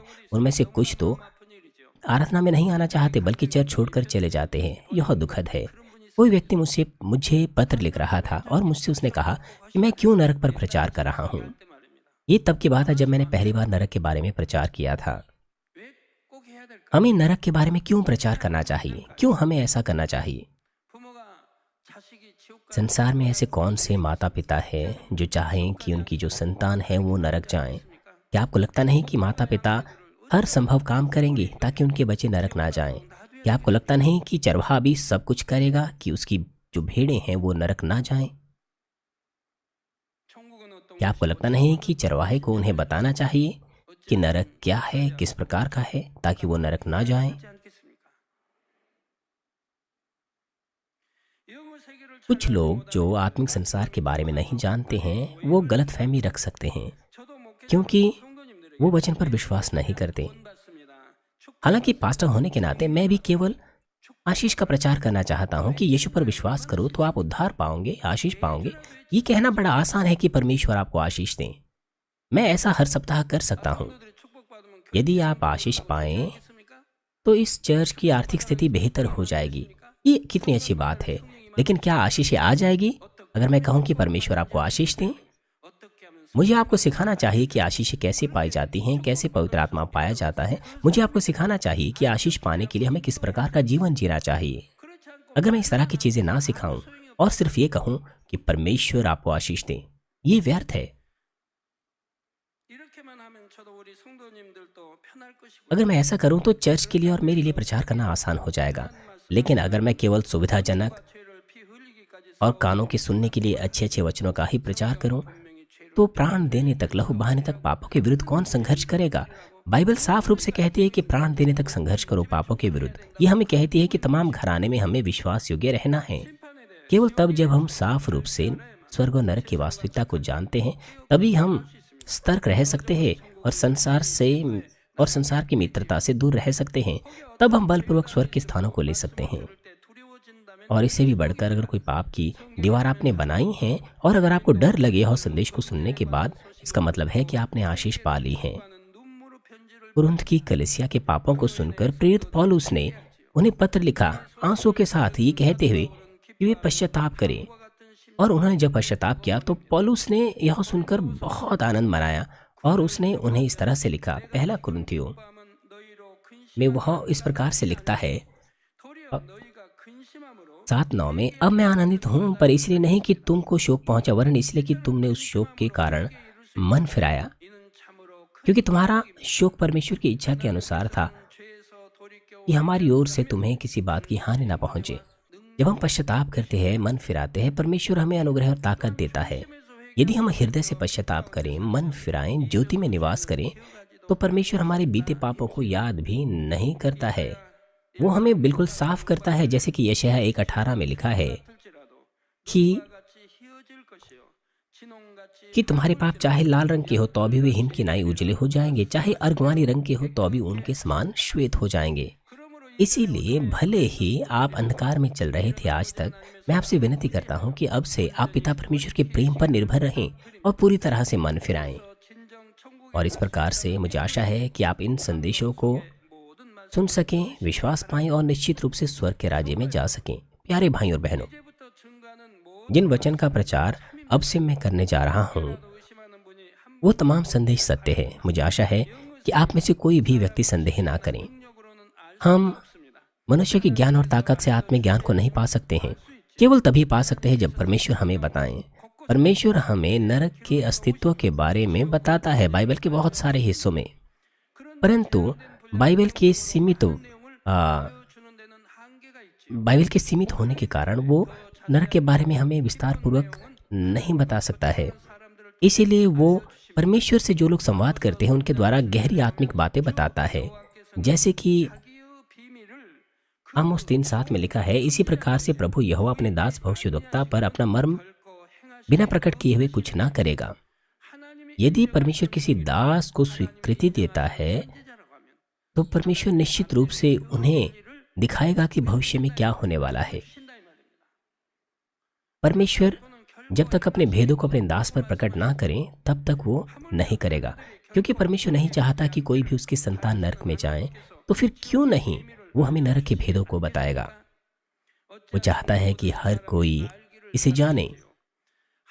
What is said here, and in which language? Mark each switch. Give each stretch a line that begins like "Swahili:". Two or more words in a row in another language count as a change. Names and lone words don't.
Hindi: उनमें से कुछ तो आराधना में नहीं आना चाहते बल्कि चर्च छोड़कर चले जाते हैं। यह दुखद है। कोई व्यक्ति मुझे पत्र लिख रहा था और मुझसे उसने कहा कि मैं क्यों नरक पर प्रचार कर रहा हूँ। ये तब की बात है जब मैंने पहली बार नरक के बारे में प्रचार किया था।
Korean: 왜 꼭 해야 될까?
Hindi: हमें नरक के बारे में क्यों प्रचार करना चाहिए, क्यों हमें ऐसा करना चाहिए?
Korean: 부모가 자식이 지옥 가는
Hindi: संसार में ऐसे कौन से माता पिता हैं जो चाहें कि उनकी जो संतान है वो नरक जाएं? क्या आपको लगता नहीं कि माता पिता हर संभव काम करेंगे ताकि उनके बच्चे नरक ना जाएं? क्या आपको लगता नहीं कि चरवाहा भी सब कुछ करेगा कि उसकी जो भेड़ें हैं वो नरक ना जाएं?
Korean: 천국은 어떤
Hindi: क्या आपको लगता नहीं कि चरवाहे को उन्हें बताना चाहिए कि नरक क्या है, किस प्रकार का है, ताकि वो नरक ना जाएं?
Korean: 하지 않겠습니까? 영어 세계를
Hindi: कुछ लोग जो आत्मिक संसार के बारे में नहीं जानते हैं वो गलत फहमी रख सकते हैं
Korean: 저도 목회자
Hindi: क्योंकि
Korean: 성도님들에게
Hindi: वो वचन पर विश्वास नहीं करते।
Korean: 본받습니다.
Hindi: हालांकि पास्टर होने के नाते मैं भी केवल आशीष का प्रचार करना चाहता हूं कि यीशु पर विश्वास करो तो आप उद्धार पाओगे, आशीष पाओगे। ये कहना बड़ा आसान है कि परमेश्वर आपको आशीष दें। मैं ऐसा हर सप्ताह कर सकता हूं।
Korean: 성도들이 축복받으면
Hindi: यदि आप आशीष पाएं
Korean: 그렇겠습니까?
Hindi: तो इस चर्च की आर्थिक स्थिति बेहतर हो जाएगी। ये कितनी अच्छी बात है। लेकिन क्या आशीष आ जाएगी अगर मैं कहूं कि परमेश्वर आपको आशीष दें?
Korean: 어떻게 하면
Hindi: मुझे आपको सिखाना चाहिए कि आशीष कैसे पाई जाती हैं, कैसे पवित्र आत्मा पाया जाता है। मुझे आपको सिखाना चाहिए कि आशीष पाने के लिए हमें किस प्रकार का जीवन जीना चाहिए।
Korean: 그렇지 않고
Hindi: अगर मैं इस तरह की चीजें ना सिखाऊं और सिर्फ ये कहूं कि परमेश्वर आपको आशीष दें, ये व्यर्थ है।
Korean: 이렇게만 하면 저도 우리 성도님들도 편할 것이고
Hindi: अगर मैं ऐसा करूं तो चर्च के लिए और मेरे लिए प्रचार करना आसान हो जाएगा। लेकिन अगर मैं केवल सुविधाजनक
Korean: 죄를 피 흘리기까지
Hindi: और कानों के सुनने के लिए अच्छे अच्छे वचनों का ही प्रचार करूं तो प्राण देने तक, लहू बहाने तक पापों के विरुद्ध कौन संघर्ष करेगा? बाइबल साफ रूप से कहती है कि प्राण देने तक संघर्ष करो पापों के विरुद्ध। ये हमें कहती है कि तमाम घराने में हमें विश्वास योग्य रहना है।
Korean: 심판에 대해
Hindi: केवल तब जब हम साफ रूप से स्वर्ग और नरक की वास्तविकता को जानते हैं तभी हम सतर्क रह सकते हैं और संसार की मित्रता से दूर रह सकते हैं। तब हम बलपूर्वक स्वर्ग के स्थानों को ले सकते हैं।
Korean: 그럴 때 두려워진다면
Hindi: और इससे भी बढ़कर अगर कोई पाप की दीवार आपने बनाई है और अगर आपको डर लगे हो संदेश को सुनने के बाद, इसका मतलब है कि आपने आशीष पा ली है।
Korean: 하는 눈물의 편지를
Hindi: कुरिन्थ की कलीसिया के पापों को सुनकर प्रेरित पौलुस ने उन्हें पत्र लिखा आंसू के साथ, ये कहते हुए कि वे पश्चाताप करें।
Korean: 같은 심
Hindi: और उन्होंने जब पश्चाताप किया तो पौलुस ने यह सुनकर बहुत आनंद मनाया और उसने उन्हें इस तरह से लिखा। पहला कुरिन्थियों
Korean: 마음은 너희로
Hindi: में वह इस प्रकार से लिखता है
Korean: 도리어 너희가 근심함으로
Hindi: 7:9 में, अब मैं आनंदित हूँ पर इसलिए नहीं कि तुमको शोक पहुंचा वरन इसलिए कि तुमने उस शोक के कारण मन फिराया,
Korean: 이는 참으로 큰
Hindi: क्योंकि तुम्हारा शोक परमेश्वर की इच्छा के अनुसार था
Korean: 죄에서 돌이켜
Hindi: कि हमारी ओर से तुम्हें किसी बात की हानि ना पहुंचे। जब हम पश्चाताप करते हैं, मन फिराते हैं, परमेश्वर हमें अनुग्रह और ताकत देता है। यदि हम हृदय से पश्चाताप करें, मन फिराएं, ज्योति में निवास करें, तो परमेश्वर हमारे बीते पापों को याद भी नहीं करता है। वो हमें बिल्कुल साफ करता है, जैसे कि यशायाह 1:18 में लिखा है
Korean: 틀지라도
Hindi: कि
Korean: 같이 희어질 것이요 진홍같이
Hindi: कि तुम्हारे पाप चाहे लाल रंग के हो तो भी वे हिम की नाई उजले हो जाएंगे, चाहे अर्गवानी रंग के हो तो भी उनके समान श्वेत हो जाएंगे।
Korean: 그러므로
Hindi: इसीलिए भले ही आप अंधकार में चल रहे थे आज तक, मैं आपसे विनती करता हूं कि अब से आप पिता परमेश्वर के प्रेम पर निर्भर रहें और पूरी तरह से मन फिराएं।
Korean: 진정 천국의
Hindi: और इस प्रकार से मुझे आशा है कि आप इन संदेशों को
Korean: 모든 말씀
Hindi: सुन सकें, विश्वास पाएं और निश्चित रूप से स्वर्ग के राज्य में जा सकें। प्यारे भाई और बहनों,
Korean: 이제부터 증가하는 모든
Hindi: जिन वचन का प्रचार अब से मैं करने जा रहा हूँ
Korean: 의심하는 분이 한
Hindi: वो तमाम संदेश सत्य है। मुझे आशा है कि आप में से कोई भी व्यक्ति संदेह ना करें।
Korean: 능력으로는 알
Hindi: हम
Korean: 없습니다.
Hindi: मनुष्य के ज्ञान और ताकत से आत्मिक ज्ञान को नहीं पा सकते हैं। केवल तभी पा सकते हैं जब परमेश्वर हमें बताएं। परमेश्वर हमें नरक के अस्तित्व के बारे में बताता है बाइबल के बहुत सारे हिस्सों में, परंतु बाइबल के सीमित
Korean: 주는 데는 한계가 있지요.
Hindi: बाइबल के सीमित होने के कारण वो नरक के बारे में हमें विस्तार पूर्वक नहीं बता सकता है।
Korean: 사람들을
Hindi: इसीलिए वो परमेश्वर से जो लोग संवाद करते हैं उनके द्वारा गहरी आत्मिक बातें बताता है, जैसे कि
Korean: 자기의 비밀을
Hindi: आमोस 3:7 में लिखा है, इसी प्रकार से प्रभु यहोवा अपने दास भविष्यद्वक्ता पर अपना मर्म
Korean: 거 행하시
Hindi: बिना प्रकट किए हुए कुछ ना करेगा।
Korean: 하나님이
Hindi: यदि परमेश्वर किसी दास को स्वीकृति देता है
Korean: 선지자라고 하면
Hindi: तो परमेश्वर निश्चित रूप से उन्हें दिखाएगा कि भविष्य में क्या होने वाला है।
Korean: 신다 이 말입니다.
Hindi: परमेश्वर
Korean: 그는
Hindi: जब तक अपने भेदों को अपने दास पर प्रकट ना करें तब तक वो नहीं करेगा, क्योंकि परमेश्वर नहीं चाहता कि कोई भी उसकी संतान नरक में जाए। तो फिर क्यों नहीं वो हमें नरक के भेदों को बताएगा? वो चाहता है कि हर कोई इसे जाने।